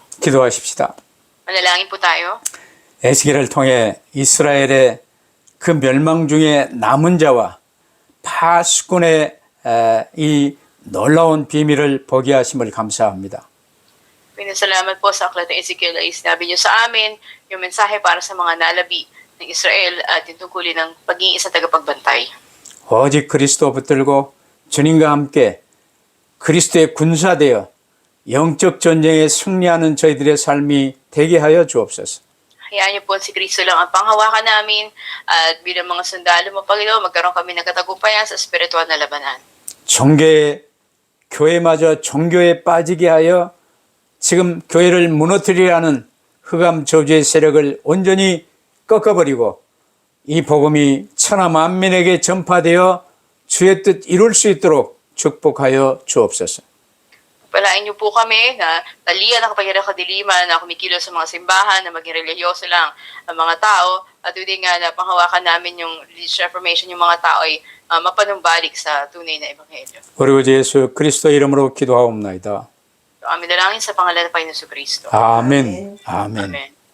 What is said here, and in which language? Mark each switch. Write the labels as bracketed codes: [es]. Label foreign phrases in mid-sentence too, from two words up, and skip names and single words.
[ko] 기도하십시다. [tl] Manalangin po tayo. [ko] 에스겔을 통해 이스라엘의 그 멸망 중에 남은 자와 파수꾼의 이 놀라운 비밀을 보게 하심을 감사합니다. [tl] Pinasalamat po sa aklat ng Ezekiel ay sinabi niyo sa amin yung mensahe para sa mga nalabi ng Israel at yung tungkulin ng pagiging isang tagapagbantay. [ko] 오직 그리스도 붙들고 주님과 함께 그리스도의 군사되어 영적 전쟁에 승리하는 저희들의 삶이 되게 하여 주옵소서. [tl] Hayaan niyo po si Kristo lang ang panghawakan namin at bilang mga sundalo mo, Panginoon, magkaroon kami ng katagumpayan sa spiritual na labanan. [ko] 종교의 교회마저 종교에 빠지게 하여 지금 교회를 무너뜨리라는 흑암 저주의 세력을 온전히 꺾어버리고 이 복음이 천하 만민에게 전파되어 주의 뜻 이룰 수 있도록 축복하여 주옵소서. [tl] Palain niyo po kami na talian ang kapangyarihan kadiliman na kumikilos sa mga simbahan na maging religyoso lang ang mga tao at hindi nga na panghawakan namin yung [en] religious reformation [tl] yung mga tao ay mapanumbalik sa tunay na ebanghelyo. [ko] 우리 주 예수 그리스도 이름으로 기도하옵나이다. [tl] So, amin dalangin sa pangalan ng Panginoon Kristo. [ko] 아멘. 아멘. [tl] Amen.